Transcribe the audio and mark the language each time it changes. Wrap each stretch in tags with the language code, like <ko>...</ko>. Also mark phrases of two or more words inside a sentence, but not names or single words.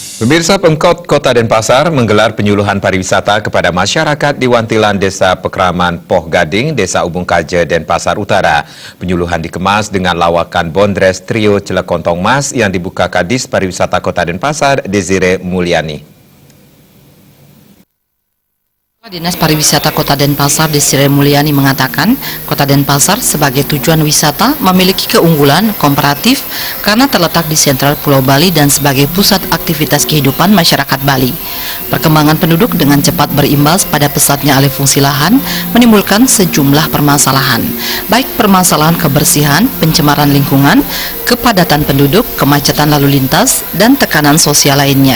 <id>Pemirsa, Pemkot Kota Denpasar menggelar penyuluhan pariwisata kepada masyarakat di Wantilan Desa Pekraman Poh Gading, Desa Ubung Kaje, Denpasar Utara. Penyuluhan dikemas dengan lawakan Bondres Trio Celekontong Mas yang dibuka Kadis Pariwisata Kota Denpasar, Desire Mulyani. Dinas Pariwisata Kota Denpasar Desire Mulyani mengatakan, Kota Denpasar sebagai tujuan wisata memiliki keunggulan komparatif karena terletak di sentral Pulau Bali dan sebagai pusat aktivitas kehidupan masyarakat Bali. Perkembangan penduduk dengan cepat berimbas pada pesatnya alih fungsi lahan menimbulkan sejumlah permasalahan, baik permasalahan kebersihan, pencemaran lingkungan, kepadatan penduduk, kemacetan lalu lintas, dan tekanan sosial lainnya.</id>